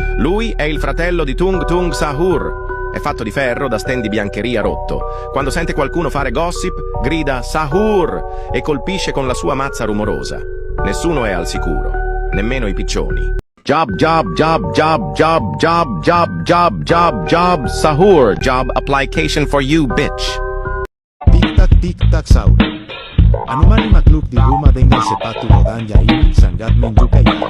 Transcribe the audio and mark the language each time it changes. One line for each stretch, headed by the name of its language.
Italian: Lui è il fratello di Tung Tung Sahur. È fatto di ferro da stand di biancheria rotto. Quando sente qualcuno fare gossip, grida Sahur e colpisce con la sua mazza rumorosa. Nessuno è al sicuro, nemmeno i piccioni. Job, job, job, job, job, job, job, job, job, job, Sahur.
English: Job application for you, bitch. Tic-tac, sahur.
Indonesian: Anomali makhluk di rumah dengan sepatu rodanya ini sangat menyukai.